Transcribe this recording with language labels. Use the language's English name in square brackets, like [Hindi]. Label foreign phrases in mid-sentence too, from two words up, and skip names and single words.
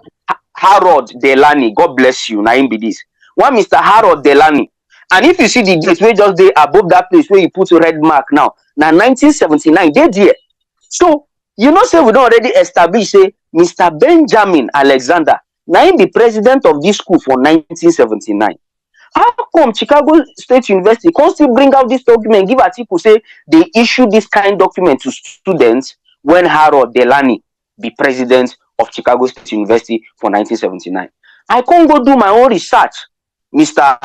[Nigerian Pidgin] Harold Delany. God bless you. Na him be this one Mr. Harold Delany. And if you see the date wey just dey above that place where you put red mark now, na 1979 dey there. So you know say we don already establish say Mr. Benjamin Alexander na him be president of this school for 1979. How come Chicago State University can still bring out this document, give article say they issue this kind document to students when Harold Delany be president of Chicago State University for 1979? I can't go do my own research, Mr.